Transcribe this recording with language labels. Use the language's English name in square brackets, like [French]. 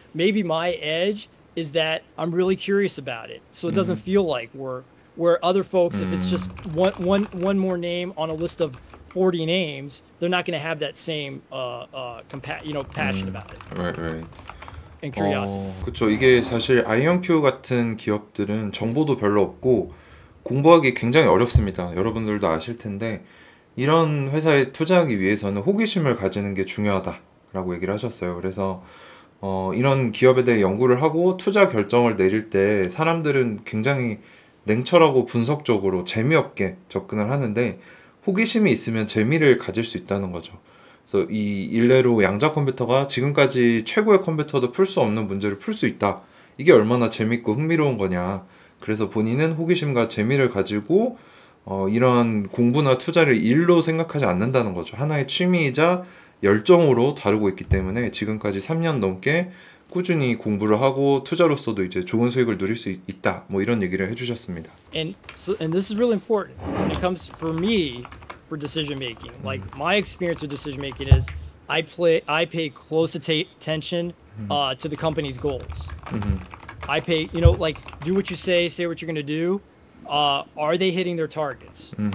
[English] Maybe my edge is that I'm really curious about it, so it doesn't feel like work. Where other folks, if it's just one more name on a list of 40 names, they're not going to have that same passion about it. Right. And curiosity. [Korean] 그렇죠. 이게 사실 IonQ 같은 기업들은 정보도 별로 없고 공부하기 굉장히 어렵습니다. 여러분들도 아실 텐데 이런 회사에 투자하기 위해서는 호기심을 가지는 게 중요하다라고 얘기를 하셨어요. 그래서 이런 기업에 대해 연구를 하고 투자 결정을 내릴 때 사람들은 굉장히 냉철하고 분석적으로 재미없게 접근을 하는데 호기심이 있으면 재미를 가질 수 있다는 거죠. 그래서 이 일례로 양자 컴퓨터가 지금까지 최고의 컴퓨터도 풀 수 없는 문제를 풀 수 있다. 이게 얼마나 재밌고 흥미로운 거냐. 그래서 본인은 호기심과 재미를 가지고 이런 공부나 투자를 일로 생각하지 않는다는 거죠. 하나의 취미이자 열정으로 다루고 있기 때문에 지금까지 3년 넘게 꾸준히 공부를 하고 투자로서도 이제 좋은 수익을 누릴 수 있다. 뭐 이런 얘기를 해주셨습니다. [English] And this is really important when it comes for me for decision making. Like my experience with decision making is I pay close attention to the company's goals. I pay do what you say what you're going to do. Are they hitting their targets?